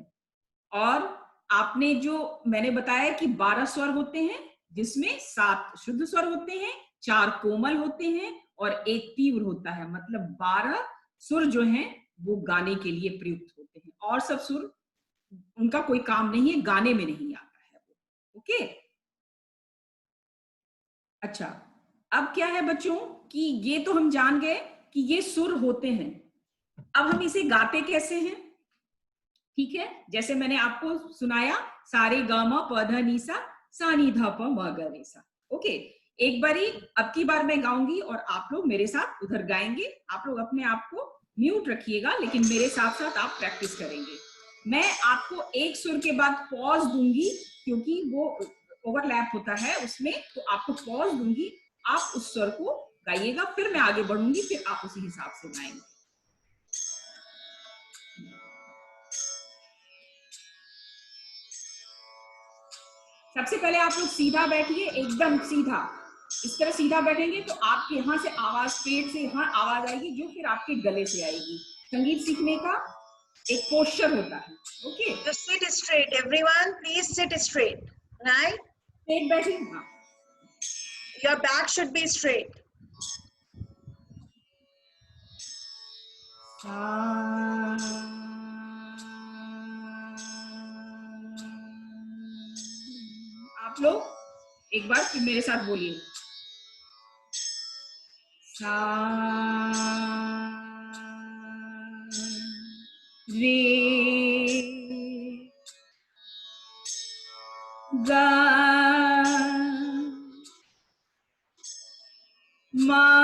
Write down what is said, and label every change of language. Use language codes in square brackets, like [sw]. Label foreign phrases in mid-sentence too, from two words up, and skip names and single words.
[hi] और आपने जो मैंने बताया कि 12 स्वर होते हैं, जिसमें 7 शुद्ध स्वर होते हैं, 4 कोमल होते हैं और 1 तीव्र होता है, मतलब 12 सुर जो हैं वो गाने के लिए प्रयुक्त होते हैं, और सब सुर उनका कोई काम नहीं है, गाने में नहीं आता है वो। ओके, अच्छा, अब क्या है बच्चों कि ये तो हम जान गए कि ये सुर होते हैं। अब हम इसे गाते कैसे हैं? ठीक है, जैसे मैंने आपको सुनाया, सारे ग म प ध नि सा, सा नी ध प म ग रे सा। ओके, एक बारी अब की बार मैं गाऊंगी और आप लोग मेरे साथ उधर गाएंगे। आप लोग अपने आप को म्यूट रखिएगा, लेकिन मेरे साथ साथ आप प्रैक्टिस करेंगे। मैं आपको एक सुर के बाद पॉज दूंगी, क्योंकि वो ओवरलैप होता है उसमें, तो आपको पॉज दूंगी, आप उस स्वर को गाइएगा, फिर मैं आगे बढ़ूंगी, फिर आप उसी हिसाब से गाएंगे। सबसे पहले आप लोग सीधा बैठिए, एकदम सीधा। इस तरह सीधा बैठेंगे तो आपके यहाँ से आवाज, पेट से यहाँ आवाज आएगी, जो फिर आपके गले से आएगी। संगीत सीखने का एक पोस्चर होता है। ओके, [en] तो sit straight, everyone, please sit straight, right? [hi] स्ट्रेट बैठिए। हाँ, [en] Your back should be straight. [hi] आप लोग एक बार फिर मेरे साथ बोलिए, सा रे गा मा।